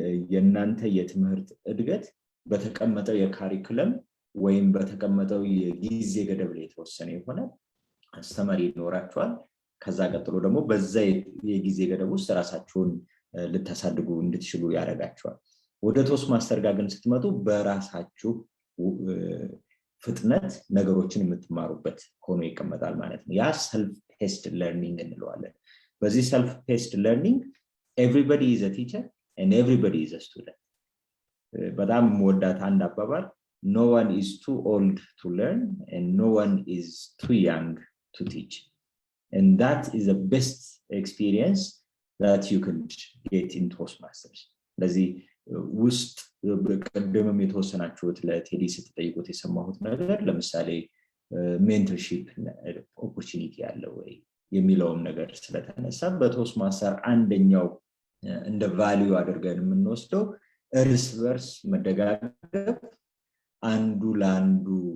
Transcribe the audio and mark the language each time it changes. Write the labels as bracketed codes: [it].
[am] የእናንተ የትምህርት እድገት በተቀመጠው የካሪኩለም ወይም በተቀመጠው የጊዜ ገደብ ላይ የተወሰነ የሆነ አስተማሪ ይኖራችኋል። ከዛ ቀጥሎ ደግሞ በዛ የጊዜ ገደብ ውስጥ ራሳችሁን ልታሳድጉ እንድትችሉ ያደርጋችኋል። ወደ ቶስትማስተር ጋር ግን ስትመጡ በራሳችሁ ፍጥነት ነገሮችን የምትማሩበት ሆኖ ይቀመጣል ማለት ነው። ያ ሰልፍ ፔስድ ለርኒንግ እንለዋለን። በዚህ ሰልፍ ፔስድ ለርኒንግ [en] ኤቭሪባዲ ኢዝ አ ቲቸር and everybody is a student. [am] በጣም ወዳት አንድ አባባል [en] no one is too old to learn and no one is too young to teach, and that is the best experience that you can get in Toastmasters. [am] ለዚህ ውስጥ በቀደምም የተወሰናችሁት ለቴዲ ስትጠይቁት የሰማሁት ነገር ለምሳሌ ሜንተርሺፕ ኦፖርቹኒቲ ያለ ወይ የሚለውም ነገር ስለተነሳ በቶስትማስተር አንደኛው እንደ ቫልዩ አድርገን የምንወስደው እርስ በርስ መደጋገፍ፣ አንዱ ለአንዱ